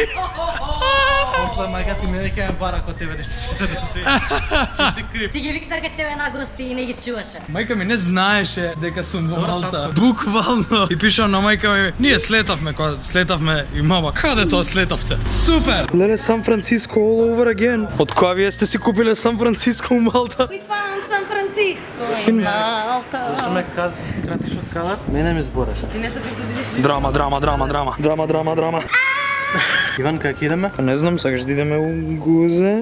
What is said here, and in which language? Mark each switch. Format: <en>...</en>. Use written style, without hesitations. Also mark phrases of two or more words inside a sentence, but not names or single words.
<mk>После мајка ти ме дека ја бара кod тебе нешто ќе се деси. Ти си крив. Ти ги викна кај тебе на гости и не ги чуваше. Мајка ми не знаеше дека сум во Малта. Буквално. И пишам на мајка ми, ние слетавме, кога слетавме и мама, каде тоа слетавте? Супер! Леле, Сан Франциско</mk> <en>all over again.</en> <mk>Од која вие сте си купиле Сан Франциско у Малта?</mk> <en>we found San Francisco in Malta.</en> <mk>Зашто ме кратиш од кадар? Мене ми збораш. Ти не сакаш да бидеш Драма. Иван, кај идеме? Не знам, сакаш да идеме у Гузе?</mk>